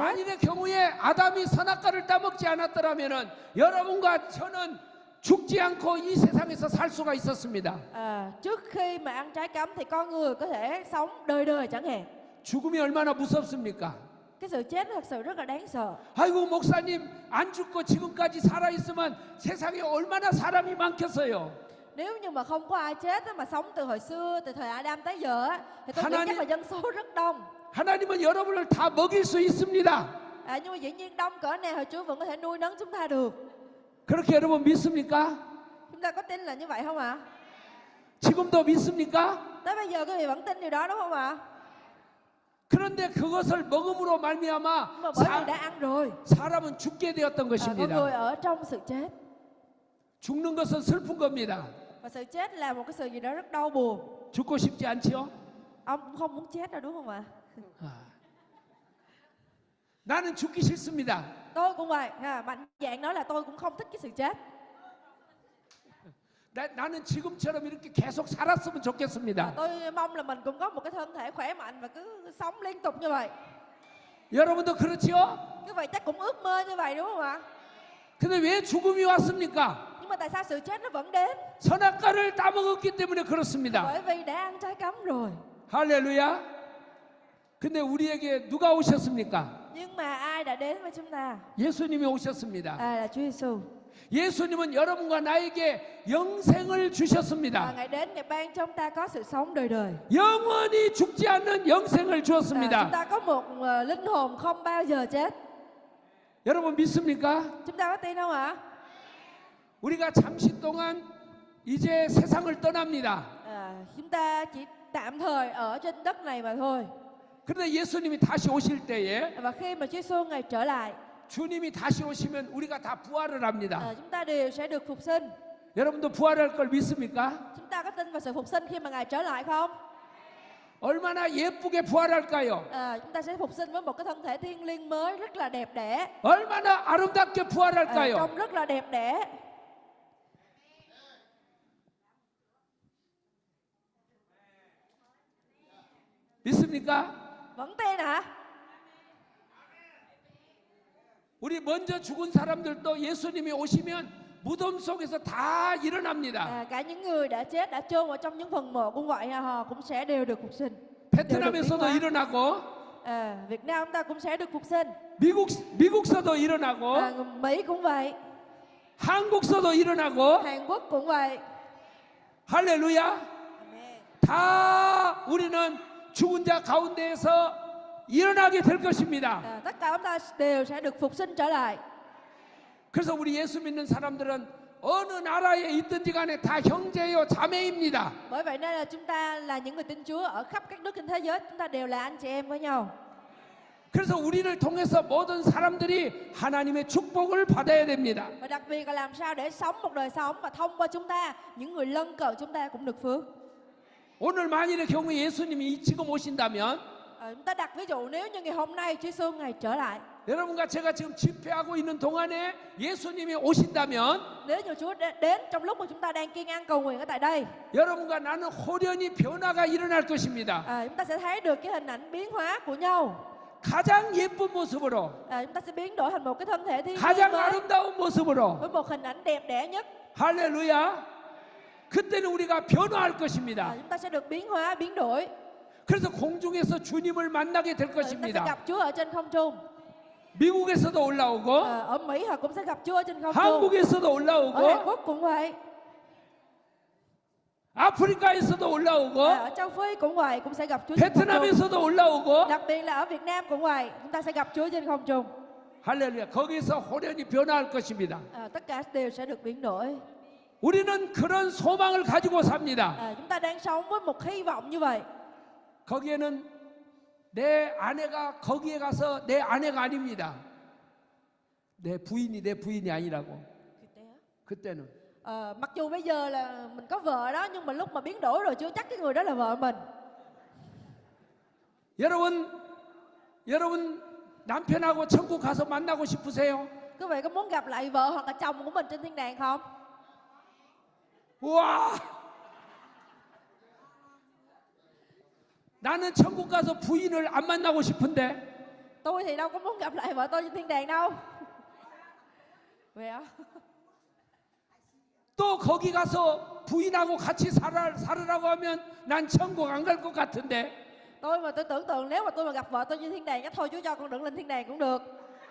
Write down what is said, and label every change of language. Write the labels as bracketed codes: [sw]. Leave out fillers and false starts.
[ko] 만일의 경우에 아담이 선악과를 따먹지 않았더라면 여러분과 저는 죽지 않고 이 세상에서 살 수가 있었습니다. [vi] Trước khi mà ăn trái cấm thì con người có thể sống đời đời chẳng hạn. [ko] 죽음이 얼마나 무섭습니까? [vi] Cái sự chết thật sự rất là đáng sợ. [ko] 아이고 목사님 안 죽고 지금까지 살아 있으면 세상에 얼마나 사람이 많겠어요. [vi] Nếu như mà không có ai chết á, mà sống từ hồi xưa, từ thời Adam tới giờ á, thì tôi nghĩ [ko] Ha나님- [vi] chắc là dân số rất đông. [ko] 하나님은 여러분을 다 먹일 수 있습니다. [vi] Nhưng mà dĩ nhiên đông cỡ nào thì Chúa vẫn có thể nuôi nấng chúng ta được. [ko] 그렇게 여러분 믿습니까? [vi] Chúng ta có tin là như vậy không ạ? [ko] 지금도 믿습니까? [vi] Tới bây giờ quý vị vẫn tin điều đó đúng không ạ? [ko] 그런데 그것을 먹음으로 말미암아 [vi] Nhưng mà bởi vì đã ăn rồi, [ko] 사람은 죽게 되었던 [vi] con người [ko] 것입니다. [vi] ở trong sự chết. [ko] 죽는 것은 슬픈 겁니다. [vi] Và sự chết là một cái sự gì đó rất đau buồn. [ko] 죽고 싶지 않지요? [vi] Ông cũng không muốn chết đâu đúng không ạ? [ko] 나는 죽기 싫습니다. [vi] Tôi cũng vậy. Mạnh dạn nói là tôi cũng không thích cái sự chết. [ko] 나는 지금처럼 이렇게 계속 살았으면 좋겠습니다. [vi] Tôi mong là mình cũng có một cái thân thể khỏe mạnh và cứ sống liên tục như vậy. [ko] 여러분도 그렇지요? [vi] Như vậy chắc cũng ước mơ như vậy đúng không ạ? [ko] 근데 왜 죽음이 왔습니까? [vi] Nhưng mà tại sao sự chết nó vẫn đến? [ko] 선악과를 따먹었기 때문에 그렇습니다. [vi] Bởi vì đã ăn trái cấm rồi. [ko] 할렐루야. 근데 우리에게 누가 오셨습니까? [vi] Nhưng mà ai đã đến với chúng ta? [ko] 예수님이 오셨습니다. [vi] Là Chúa Giêsu. [ko] 예수님은 여러분과 나에게 영생을 주셨습니다. [vi] Ngài đến, Ngài ban cho chúng ta có sự sống đời đời. [ko] 영원히 죽지 않는 영생을 [vi] Chúng [ko] 주었습니다. [vi] ta có một linh hồn không bao giờ chết. [ko] 여러분 믿습니까? [vi] Chúng ta có tin không ạ? [ko] 우리가 잠시 동안 이제 세상을 떠납니다. [vi] Chúng ta chỉ tạm thời ở trên đất này mà thôi. [ko] 그런데 예수님이 다시 오실 때에 [vi] Và khi mà Chúa Giêsu Ngài trở lại, [ko] 주님이 다시 오시면 우리가 다 부활을 합니다. [vi] chúng ta đều sẽ được phục sinh. [ko] 여러분도 부활할 걸 믿습니까? [vi] Chúng ta có tin vào sự phục sinh khi mà Ngài trở lại không? [ko] 얼마나 예쁘게 부활할까요? [vi] Chúng ta sẽ phục sinh với một cái thân thể thiêng liêng mới rất là đẹp đẽ. [ko] 얼마나 아름답게 부활할까요? [vi] Trông rất là đẹp đẽ. [ko] 믿습니까? [vi] Vẫn tin hả? [ko] 우리 먼저 죽은 사람들도 예수님이 오시면 무덤 속에서 다 일어납니다. [vi] Cả những người đã chết, đã chôn ở trong những phần mộ cũng vậy, họ cũng sẽ đều được phục sinh. [ko] 베트남에서도 일어나고 [vi] Việt Nam chúng ta cũng sẽ được phục sinh. [ko] 미국서도 일어나고 [vi] Mỹ cũng vậy, [ko] 한국서도 일어나고 [vi] Hàn Quốc cũng vậy. [ko] 할렐루야. 다 우리는 죽은 자 가운데에서 일어나게 될 것입니다. [vi] Tất cả chúng ta đều sẽ được phục sinh trở lại. [ko] 그래서 우리 예수 믿는 사람들은 어느 나라에 있든지 간에 다 형제요 자매입니다. [vi] Bởi vậy nên là chúng ta là những người tin Chúa ở khắp các nước trên thế giới, chúng ta đều là anh chị em với nhau. [ko] 그래서 우리를 통해서 모든 사람들이 하나님의 축복을 받아야 됩니다. [vi] Và đặc biệt là làm sao để sống một đời sống mà thông qua chúng ta, những người lân cận chúng ta cũng được phước. [ko] 오늘 만일의 경우에 예수님이 지금 오신다면 [vi] Chúng ta đặt ví dụ nếu như ngày hôm nay Chúa Giêsu Ngài trở lại, [ko] 여러분과 제가 지금 집회하고 있는 동안에 예수님이 오신다면 [vi] nếu như Chúa đến trong lúc mà chúng ta đang kiêng ăn cầu nguyện ở tại đây, [ko] 여러분과 나는 호련히 변화가 일어날 것입니다. [vi] chúng ta sẽ thấy được cái hình ảnh biến hóa của nhau. [ko] 가장 예쁜 모습으로 [vi] Chúng ta sẽ biến đổi thành một cái thân thể thiên [ko] 가장 [vi] liêng mới [ko] 아름다운 모습으로 [vi] với một hình ảnh đẹp đẽ nhất. [ko] 할렐루야. 그때는 우리가 변화할 것입니다. [vi] Chúng ta sẽ được biến hóa, biến đổi. [ko] 그래서 공중에서 주님을 만나게 될 [vi] Chúng ta sẽ [ko] 것입니다. [vi] gặp Chúa ở trên không trung. [ko] 미국에서도 올라오고 [vi] Ở Mỹ họ cũng sẽ gặp Chúa ở trên không trung. [ko] 한국에서도 [vi] Ở Hàn [ko] 올라오고 [vi] Quốc cũng vậy. [ko] 아프리카에서도 올라오고 [vi] Ở châu Phi cũng vậy, cũng sẽ gặp Chúa trên không trung. [ko] 베트남에서도 올라오고 [vi] Đặc biệt là ở Việt Nam cũng vậy, chúng ta sẽ gặp Chúa trên không trung. [ko] 할렐루야. 거기서 호련히 변화할 것입니다. [vi] Tất cả đều sẽ được biến đổi. [ko] 우리는 그런 소망을 가지고 삽니다. [vi] Chúng ta đang sống với một hy vọng như vậy. [ko] 거기에는 내 아내가 거기에 가서 내 아내가 아닙니다. 내 부인이 아니라고. 그때는 [vi] Mặc dù bây giờ là mình có vợ đó, nhưng mà lúc mà biến đổi rồi chưa chắc cái người đó là vợ mình. [ko] 여러분 남편하고 천국 가서 만나고 싶으세요? [vi] Quý vị có muốn gặp lại vợ hoặc là chồng của mình trên thiên đàng không? 와! [ko] 나는 천국 가서 부인을 안 만나고 싶은데 [vi] Tôi thì đâu có muốn gặp lại vợ tôi trên thiên đàng đâu. [ko] 왜요? 또 거기 가서 부인하고 같이 살으라고 하면 난 천국 안 갈 것 같은데 [vi] Tôi mà tôi tưởng tượng nếu mà tôi mà gặp vợ tôi trên thiên đàng, chắc thôi Chúa cho con đừng lên thiên đàng cũng được.